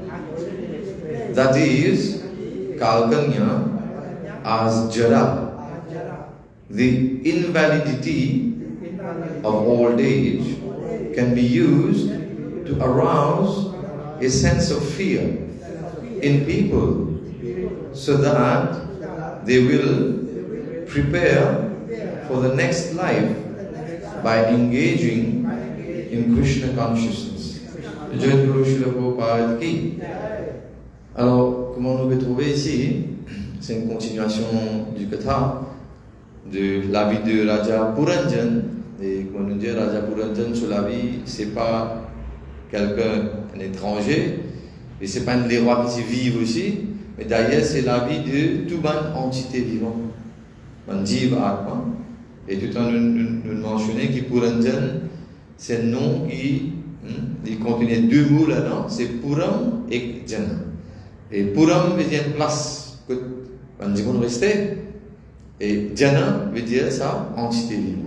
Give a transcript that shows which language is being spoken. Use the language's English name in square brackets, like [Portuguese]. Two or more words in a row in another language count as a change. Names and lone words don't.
[English] That is, Kalkanya as Jara, the invalidity of old age, can be used to arouse a sense of fear in people so that they will prepare for the next life by engaging in Krishna consciousness. Jagadguru Srila Prabhupada ki. [French] Alors, comment on peut trouver ici? C'est une continuation du katha de la vie de Raja Puranjan. Et comment nous dire, Raja Puranjan sur la vie, c'est pas quelqu'un, un étranger, et c'est pas un des rois qui vivent aussi, mais d'ailleurs c'est la vie de toute une entité vivante, un [Sanskrit] jiva atma. [French] Et tout en nous mentionner que Puranjan, c'est un nom qui Il contenait deux mots là-dedans, c'est Puram et Jana. Et Puram veut dire place que on restait, et Jana veut dire ça, entité vivante.